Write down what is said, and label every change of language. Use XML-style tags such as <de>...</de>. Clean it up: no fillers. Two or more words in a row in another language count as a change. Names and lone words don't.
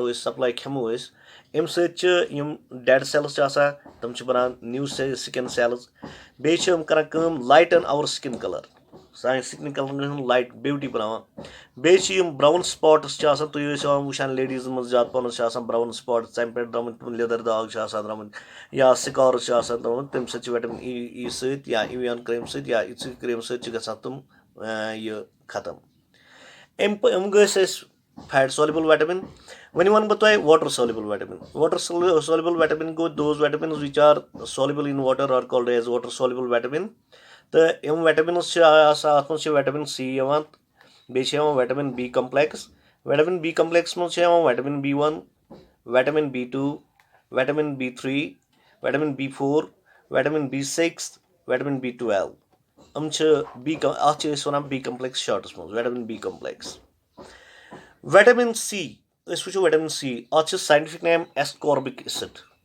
<ks>أسۍ سپلاے کھٮ۪مو أسۍ اَمہِ سۭتۍ چھِ یِم</ks> <en>dead cells</en> <ks>چھِ آسان تِم چھِ بَنان</ks> <en>new skin cells</en> <ks>بیٚیہِ چھِ یِم کَران کٲم</ks> <en>lighten our skin colour</en> <ks>سانہِ سِکنہِ کَلر گژھان لایٹ بیوٹی بَناوان بیٚیہِ چھِ یِم</ks> <en>brown spots</en> <ks>چھِ آسان تُہۍ ٲسِو وٕچھان لیڈیٖزَن منٛز زیادٕ پَہنَس چھِ آسان</ks> <en>brown spots</en> <ks>تَمہِ پٮ۪ٹھ درٛامٕتۍ لیٚدٕر داغ چھِ آسان درٛامٕتۍ یا سِکارٕس چھِ آسان درٛامٕتۍ تَمہِ سۭتۍ چھِ</ks> <en>vitamin E</en> <ks>سۭتۍ یا اِویان کرٛیٖم سۭتۍ یا اِژِ کرٛیٖم سۭتۍ چھِ گژھان تِم یہِ ختم یِم گٔژھۍ أسۍ</ks> <en>fat soluble vitamin</en> <ks>وۄنۍ وَنہٕ بہٕ تۄہہِ</ks> <en>water soluble vitamin water soluble vitamin</en> <ks>گوٚو</ks> <en>those vitamins which are soluble in water are called as water soluble vitamin</en> <ks>تہٕ یِم وِٹامِنٕز چھِ آسان اَتھ منٛز چھِ</ks> <en>vitamin C</en> <ks>یِوان بیٚیہِ چھِ یِوان</ks> <en>vitamin B complex vitamin B complex</en> <ks>منٛز چھِ یِوان</ks> <en>vitamin B 1 vitamin B 2 vitamin B 3 vitamin B 4 vitamin B 6 vitamin B 12</en> <ks>یِم چھِ اَتھ چھِ أسۍ وَنان</ks> <en>B complex</en> <ks>شاٹَس منٛز</ks> <en>vitamin B complex vitamin C</en> <ks>أسۍ وٕچھو</ks> <en>vitamin C</en> <ks>اَتھ چھِ</ks> <en>scientific name ascorbic acid</en>